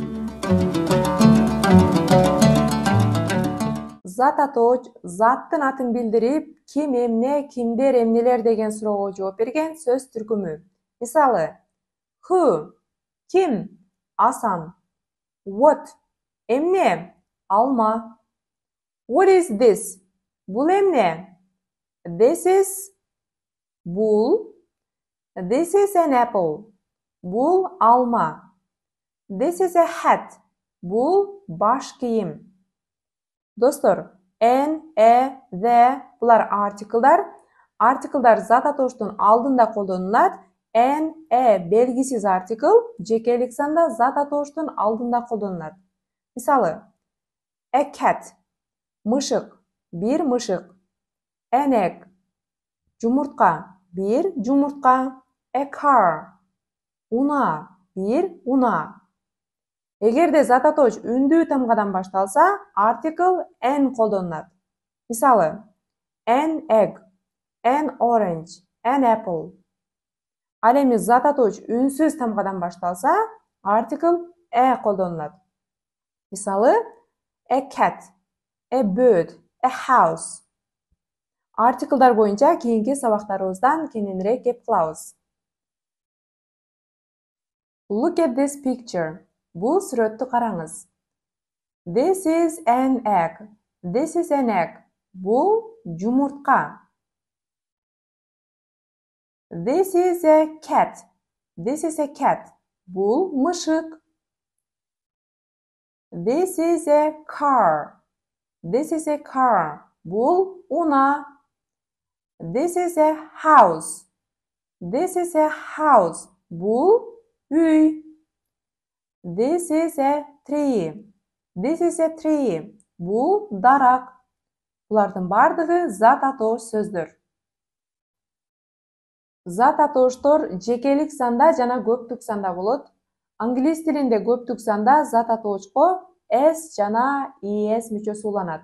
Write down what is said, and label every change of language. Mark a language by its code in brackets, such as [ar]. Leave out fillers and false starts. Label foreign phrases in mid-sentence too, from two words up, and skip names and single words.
[ky] Зат атооч заттын атын билдирип, ким эмне, кимдер эмнелер деген суроого жооп берген сөз түркүмү. Мисалы, who, ким, асан, what, эмне, алма. [en] What is this? [ky] Бул эмне? [en] This is бул. This is an apple. [ky] Бул алма. [en] This is a hat. [ky] Бул баш кийим. Достор, [en] an, the [ky] булар артиклдар. Артиклдар зат атооштун алдында колдонулат. An, белгисиз артикл жекелик санда зат атооштун алдында колдонулат. Мисалы, [en] a cat, [ky] мышык, бир мышык. [en] An egg, [ky] жумуртка, бир жумуртка. [en] A car, [ky] уна, бир уна. Эгерде зат атооч үндүү тамгадан башталса, артикл an колдонулат. Мисалы, [en] an egg, an orange, an apple. [ky] Ал эми зат атооч үнсүз тамгадан башталса, артикл колдонулат. Мисалы, [en] a cat, a bird, a house. [ky] Артиклдар боюнча кийинки сабактарыбыздан кененирээк кеп кылабыз. [en] Look at this picture. [ky] Бул сүрөттү караңыз. [en] This is an egg. This is an egg. [ky] Бул жумуртка. [en] This is a cat. This is a cat. [ky] Бул мышык. [en] This is a car. This is a car. [ky] Бул уна. [en] This is a house. This is a house. [ky] Бул үй. [en] This is a tree. This is a tree. [ky] Бул дарак. Булардын бардыгы зат атоош сөздөр. Зат атооштор жекелик санда жана көптүк санда болот. Англис тилинде көптүк санда зат атоочко s жана es мүчөсү уланат.